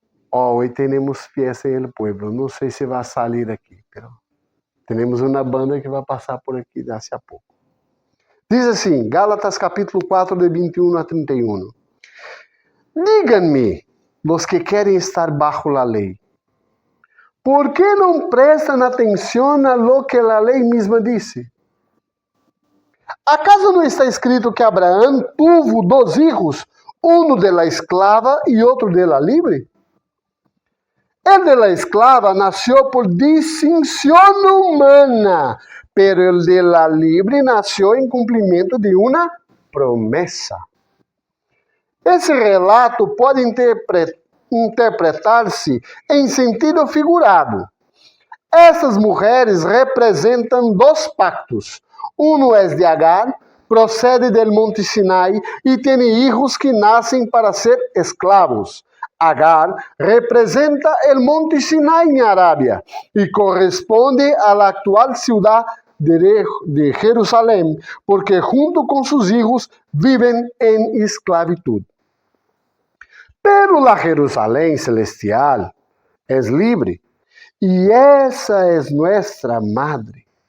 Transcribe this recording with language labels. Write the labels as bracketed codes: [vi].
[es] Hoy [pt] temos [es] fiesta en el pueblo. [pt] Não sei se vai sair aqui, [es] pero [pt] temos uma banda que vai passar por aqui daqui a pouco. Diz assim, Gálatas capítulo 4, de 21 a 31. [es] Díganme, los [pt] que querem estar [es] bajo la [pt] lei, ¿por que não prestam atenção a lo que a lei mesma disse? ¿Acaso não está escrito que Abraão [es] tuvo [pt] dois filhos, um [es] de la esclava [pt] e outro [es] de la libre? El de la esclava nació por distinción humana, pero el de la libre nació en cumplimiento de una promesa. [pt] Esse relato pode interpretar-se em sentido figurado. Essas mulheres representam dois pactos. Um é de Agar, procede [es] del [pt] Monte Sinai e tem filhos que nascem para ser escravos. [es] Agar representa el Monte Sinai en Arabia y corresponde a la actual ciudad de Jerusalén, porque junto con sus hijos viven en esclavitud. Pero la Jerusalén celestial es libre y esa es nuestra madre.